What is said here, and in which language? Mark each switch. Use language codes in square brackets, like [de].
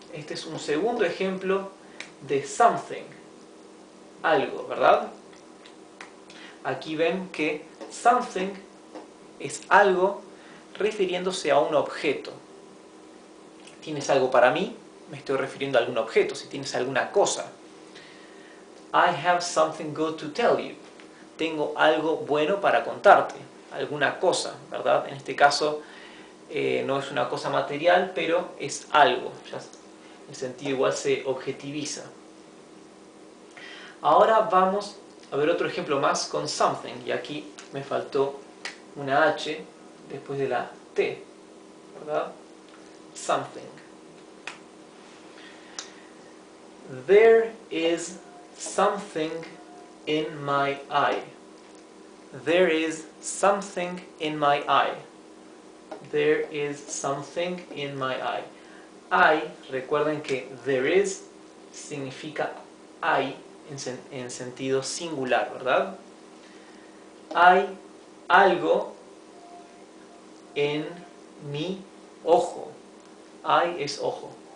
[es] Este es un segundo ejemplo de something, algo, ¿verdad? Aquí ven que something es algo refiriéndose a un objeto. ¿Tienes algo para mí? Me estoy refiriendo a algún objeto, si tienes alguna cosa. [en] I have something good to tell you. [es] Tengo algo bueno para contarte, alguna cosa, ¿verdad? En este caso no es una cosa material, pero es algo. Ya el sentido igual se objetiviza. Ahora vamos a ver otro ejemplo más con something, y aquí me faltó una H después de la T, ¿verdad? [en] Something. There is something in my eye. There is something in my eye. There is something in my eye. [es] I, recuerden que there is significa hay en sentido singular, ¿verdad? Hay algo en mi ojo. Eye es ojo.